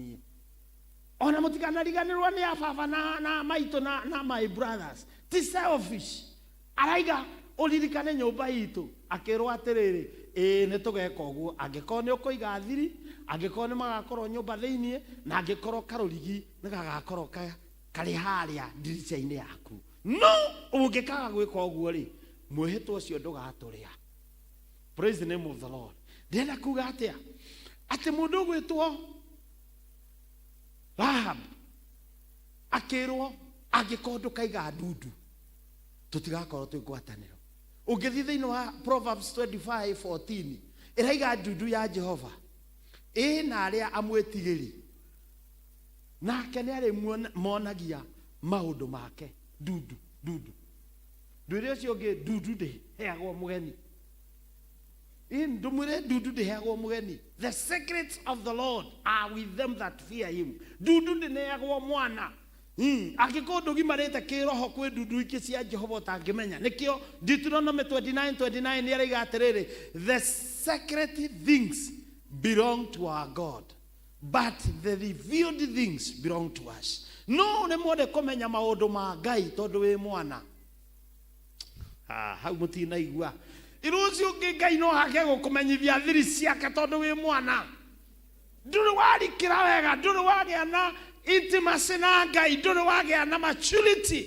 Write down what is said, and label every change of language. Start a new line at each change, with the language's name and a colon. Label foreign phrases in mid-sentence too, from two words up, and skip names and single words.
Kikuyu: nie ona mutikanariganirwo ni ababa na maito na
English: my brothers
Kikuyu: ti selfish araiga uririkane nyumba itu akirwo atiriri ni tugeka uguo angikorwo ni ukuiga thiri angikorwo ni magakorwo nyumba thiini na angikorwo karurigi ni gagakorwo kari haria ndirica-ini yaku no ungikaga gwika uguo ri mwihitwo ucio ndugaturia.
English: Praise the name of the Lord.
Kikuyu: Ndenda kuga atia ati mundu gwitwo Rahab akirwo angikorwo ndukaiga ndundu tutigakorwo twi ngwataniro. Ungithi thiini wa Proverbs 25:14 iraiga ndundu ya Jehova na aria amwetigiri nake ni ari monagia maundu make ndundu ndwire ucio ngi ndundu ndi heagwo mugeni ndumwire ndundu ndi heagwo mugeni.
English: The secrets of the Lord are with them that fear him.
Kikuyu: Ndundu ndi neagwo mwana angĩkorwo ndũgimarĩte kĩroho kwĩ ndundu ingĩ cia Jehova ũtangĩmenya. Nĩkĩo Deuteronomy 29:29 nĩ araiga atĩrĩrĩ
English: the secret things belong to our God but the revealed things belong to us.
Kikuyu: No nĩ mwende kũmenya maũndũ ma Ngai tondũ wĩ mwana. Hau mũtinaigua irucio ũngĩ Ngai no hake gũkũmenyithia thiri ciake tondũ wĩ mwana. Ndũrĩ warikĩra wega, ndũrĩ wagĩa na intimacy na Ngai, ndũrĩ wagĩa na maturity.